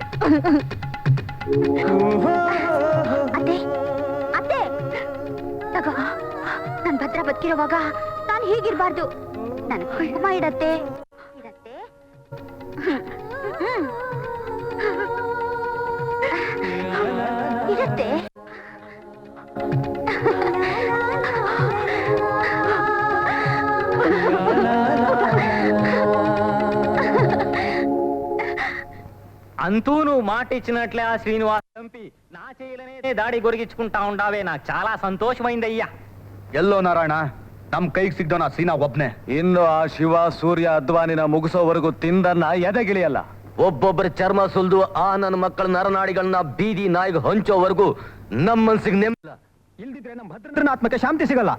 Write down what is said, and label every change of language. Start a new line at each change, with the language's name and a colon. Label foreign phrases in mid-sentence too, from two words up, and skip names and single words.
Kannada: ಅತ್ತೆ, ಅತ್ತೆ, ತಗೋ. ನನ್ ಭದ್ರ ಬದುಕಿರೋವಾಗ ನಾನು ಹೀಗಿರ್ಬಾರ್ದು. ನನ್ ಕುಂಕುಮ ಇಡತ್ತೆ, ಇಡತ್ತೆ. ಇಡತ್ತೆ.
Telugu: అంతూ నువ్వు మాట ఇచ్చినట్లే ఆ శ్రీనివాస్ చంపి నా చేయలనే దాడి గొరిగించుకుంటా ఉండావే నాకు చాలా సంతోషమైందయ్యా.
Kannada: ಎಲ್ಲೋ ನಾರಾಯಣ, ನಮ್ ಕೈಗೆ ಸಿಗ್ದವನ ಸೀನಾ ಒಬ್ನೇ. ಇನ್ನು ಆ ಶಿವ ಸೂರ್ಯ ಅದ್ವಾನಿನ ಮುಗಿಸೋವರೆಗೂ ತಿಂದನ್ನ ಎದೆಗಿಳಿಯಲ್ಲ. ಒಬ್ಬೊಬ್ಬರ ಚರ್ಮ ಸುಲ್ದು ಆ ನನ್ನ ಮಕ್ಕಳ ನರನಾಡಿಗಳನ್ನ ಬೀದಿ ನಾಯಿಗೆ ಹಂಚೋವರೆಗೂ ನಮ್ಮ ಮನ್ಸಿಗೆ ನೆಮ್ಮದಿಲ್ಲ. ಇಲ್ದಿದ್ರೆ ನಮ್ಮ ಭದ್ರನ ಆತ್ಮಕ್ಕೆ ಶಾಂತಿ ಸಿಗಲ್ಲ.